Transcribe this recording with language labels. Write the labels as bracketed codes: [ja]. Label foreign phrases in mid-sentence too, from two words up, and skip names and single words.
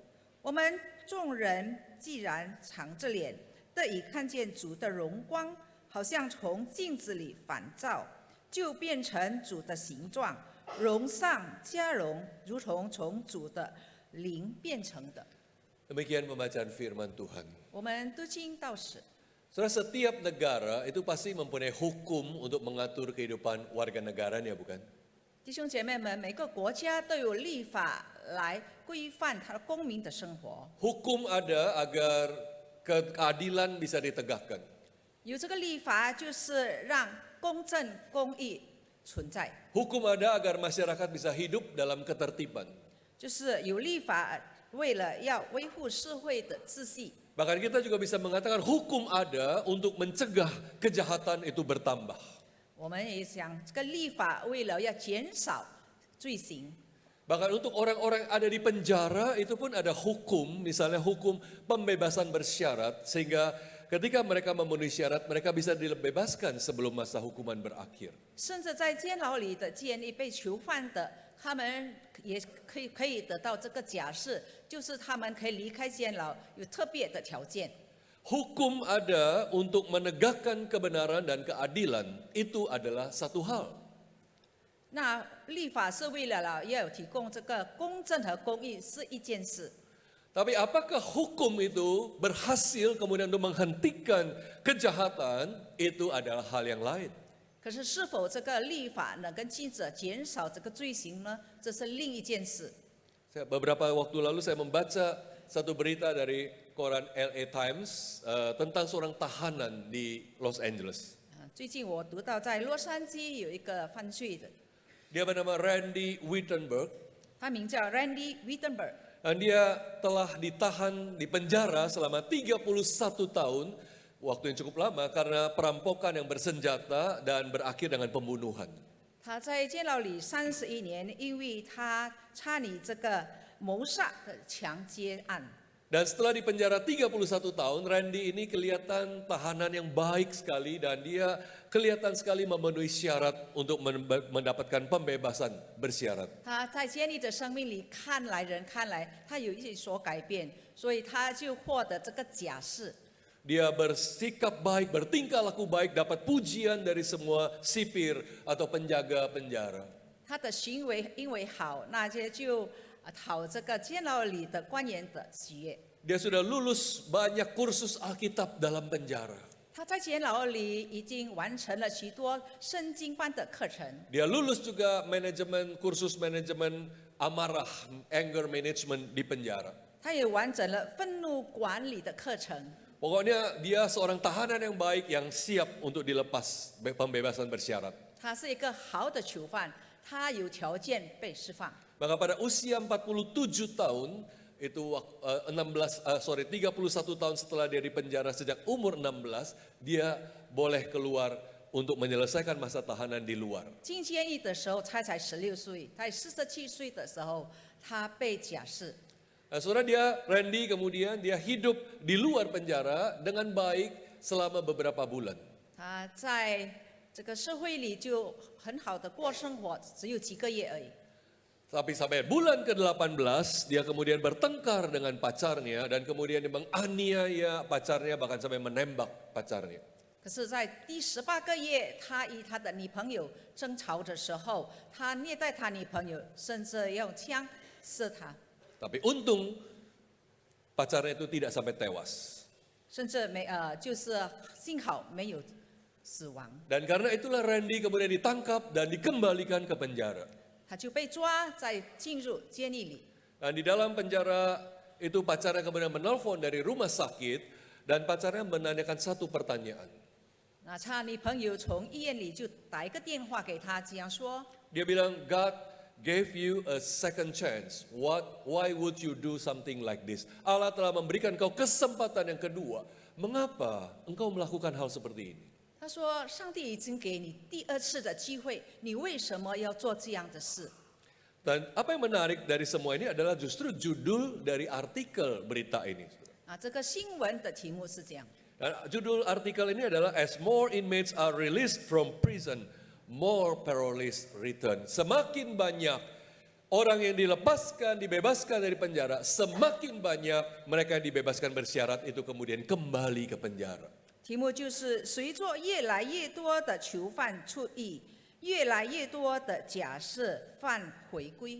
[zh] 我们众人既然敞着脸，得以看见主的荣光，好像从镜子里反照，就变成主的形状，荣上加荣，如同从主的灵变成的。 [id] Demikian pembacaan firman Tuhan. [zh] 我们读经到此。 [id] Saudara, setiap negara itu pasti mempunyai hukum untuk mengatur kehidupan warga negaranya, bukan? [zh] 弟兄姐妹们，每个国家都有立法来规范他的公民的生活。 [id] Hukum ada agar keadilan bisa ditegakkan. [zh] 有这个立法，就是让公正公义存在， [id] Hukum ada agar masyarakat bisa hidup dalam ketertiban. [zh] 就是有立法为了要维护社会的秩序。 [id] Bahkan kita juga bisa mengatakan hukum ada untuk mencegah kejahatan itu bertambah. [zh] 我们也想，这个立法为了要减少罪行。 [id] Bahkan untuk orang-orang yang ada di penjara itu pun ada hukum, misalnya hukum pembebasan bersyarat, sehingga ketika mereka memenuhi syarat, mereka bisa dibebaskan sebelum masa hukuman berakhir. [zh] 甚至在监牢里的监狱被囚犯的，他们也可以得到这个假释，就是他们可以离开监牢，有特别的条件。 [id] Hukum ada untuk menegakkan kebenaran dan keadilan, itu adalah satu hal. [zh] 那立法是为了要提供这个公正和公义是一件事， [id] Tapi apakah hukum itu berhasil kemudian untuk menghentikan kejahatan, itu adalah hal yang lain. [zh] 可是是否这个立法能跟禁止减少这个罪行呢？这是另一件事。 [id] Beberapa waktu lalu saya membaca satu berita dari koran LA Times tentang seorang tahanan di Los Angeles. [zh] 最近我读到在洛杉矶有一个犯罪的， [id] Dia bernama Randy Wittenberg [zh] 他名叫 Randy Wittenberg， [id] dan dia telah ditahan di penjara selama 31 tahun, waktu yang cukup lama karena perampokan yang bersenjata dan berakhir dengan pembunuhan. [zh] 他在监牢里31年，因为他参与这个谋杀的强奸案。 [id] Dan setelah di penjara 31 tahun, Randy ini kelihatan tahanan yang baik sekali dan dia kelihatan sekali memenuhi syarat untuk mendapatkan pembebasan bersyarat. [zh] 他在监狱的生命里人看来，他有一所改变，所以他就获得这个假释。 [id] Dia bersikap baik, bertingkah laku baik, dapat pujian dari semua sipir atau penjaga penjara. [zh] 他的行为因为好，那些就讨这个监牢里的官员的喜悦。 [id] Dia sudah lulus banyak kursus Alkitab dalam penjara. [zh] 他在监牢里已经完成了许多圣经班的课程， [id] Dia lulus juga kursus manajemen amarah, [en] anger management [id] di penjara. [zh] 他也完整了愤怒管理的课程。 [id] Pokoknya dia seorang tahanan yang baik yang siap untuk dilepas pembebasan bersyarat. [zh] 他是一个好的囚犯，他有条件被释放。 [id] Maka pada usia 47 tahun, itu 31 tahun setelah dia di penjara sejak umur 16, dia boleh keluar untuk menyelesaikan masa tahanan di luar. [zh] 进监狱的时候，他才16岁，在47岁的时候，他被假释。 [id] Nah, saudara Randy kemudian dia hidup di luar penjara dengan baik selama beberapa bulan. [zh] 他在这个社会里就很好的过生活，只有几个月而已。 [id] Tapi sampai bulan ke-18 dia kemudian bertengkar dengan pacarnya dan kemudian dia menganiaya pacarnya bahkan sampai menembak pacarnya. [zh] 可是，在第18个月，他与他的女朋友争吵的时候，他虐待他女朋友，甚至用枪射他， [id] Tapi untung pacarnya itu tidak sampai tewas. [zh] 甚至就是幸好没有死亡。 [id] Dan karena itulah Randy kemudian ditangkap dan dikembalikan ke penjara. [zh] 他就被抓，再进入监狱里。 [id] Dan di dalam penjara itu pacarnya kemudian menelpon dari rumah sakit dan pacarnya menanyakan satu pertanyaan. [zh] 那他女朋友从医院里就打一个电话给他，这样说： [id] Dia bilang, [en] God gave you a second chance. Why would you do something like this? [id] Allah telah memberikan kau kesempatan yang kedua. Mengapa engkau melakukan hal seperti ini? [zh] 他说：“上帝已经给你第2次的机会，你为什么要做这样的事？” [id] Dan apa yang menarik dari semua ini adalah justru judul dari artikel berita ini. [zh] 这个新闻的题目是这样。 [id] Dan judul artikel ini adalah [en] As more inmates are released from prison, more parolees return. [id] Semakin banyak orang yang dilepaskan, dibebaskan dari penjara, semakin banyak mereka yang dibebaskan bersyarat itu kemudian kembali ke penjara. [zh] 题目就是随着越来越多的囚犯出狱，越来越多的假释犯回归。